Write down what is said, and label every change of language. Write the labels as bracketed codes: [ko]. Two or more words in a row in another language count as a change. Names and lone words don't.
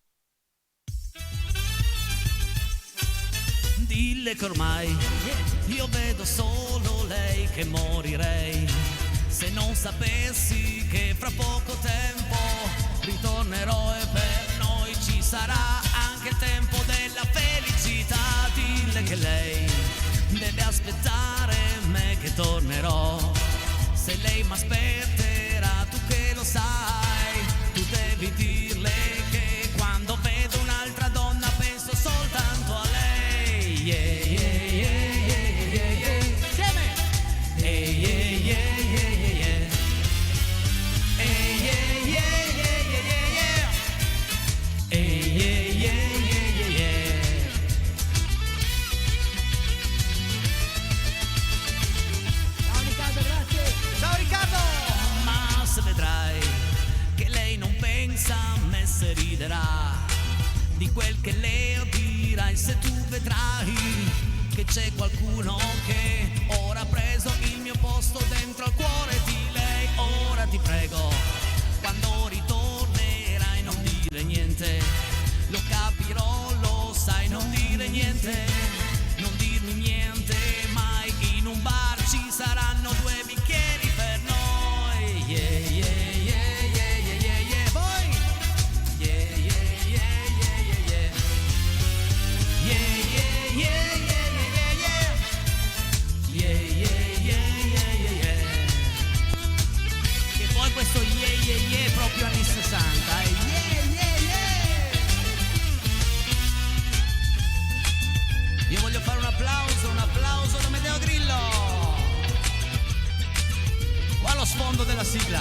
[it] Dille che ormai io vedo solo lei, che morirei se non sapessi che fra poco tempo ritornerò e per noi ci sarà anche il tempo della felicità. Dille che lei deve aspettare me che tornerò. Se lei m'aspetterà, tu che lo sai, tu devi dirle che quando vedo un'altra donna penso soltanto a lei. [en] Yeah, yeah, yeah, yeah, yeah, yeah. [it] Insieme! [en] Yeah, yeah, yeah, yeah, yeah, yeah. Yeah, yeah, yeah, yeah, yeah, yeah. Yeah, yeah, yeah, yeah, yeah, yeah. [it] Ciao Riccardo, grazie. Ciao Riccardo! Ma se vedrai che lei non pensa a me, se riderà di quel che le dirai, se tu vedrai che c'è qualcuno che ora ha preso il mio posto dentro al cuore di lei. Ora ti prego, quando ritornerai non dire niente, lo capirò, lo sai, non dire niente, non dirmi niente mai. In un bar ci saranno 2 bicchieri per noi. [en] Yeah, yeah, yeah, yeah, yeah, yeah, yeah. [it] Voi? [en] Yeah, yeah, yeah, yeah, yeah, yeah. Yeah, yeah, yeah, yeah, yeah, yeah. Yeah, yeah, yeah, yeah, yeah, yeah. [it] Che poi questo [en] yeah, yeah, yeah [it] è proprio anni 60. [en] Yeah, yeah, yeah. [it] Io voglio fare un applauso da Amedeo Grillo. Qua allo sfondo della sigla.